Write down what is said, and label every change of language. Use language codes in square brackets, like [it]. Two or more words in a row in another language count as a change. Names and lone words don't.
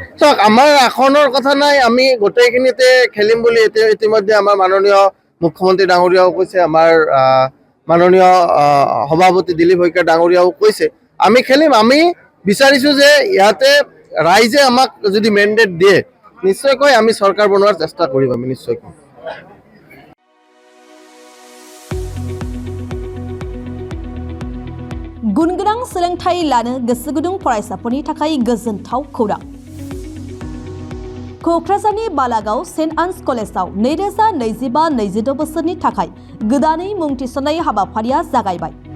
[as] চাওক, আমাৰ আসনৰ কথা নাই, আমি গোটেইখিনিতে খেলিম বুলি ইতিমধ্যে আমাৰ মাননীয় মুখ্যমন্ত্ৰী ডাঙৰীয়াও কৈছে, আমাৰ মাননীয় সভাপতি দিলীপ শইকীয়া ডাঙৰীয়াও কৈছে আমি খেলিম। আমি বিচাৰিছোঁ যে ইয়াতে ৰাইজে আমাক যদি মেণ্ডেট দিয়ে নিশ্চয়কৈ আমি চৰকাৰ বনোৱাৰ চেষ্টা কৰিম, আমি নিশ্চয়কৈ। [brx] गुनगोनां सोलोंथाइ लानो गोसो गुदुं फरायसाफोरनि थाखाय गोजोनथाव खौरां। क'क्राझारनि बालागाव सेन्ट आन्स कलेजाव 2025-26 बोसोरनि थाखाय गोदानै मुं थिसननाय हाबाफारिया जागायबाय।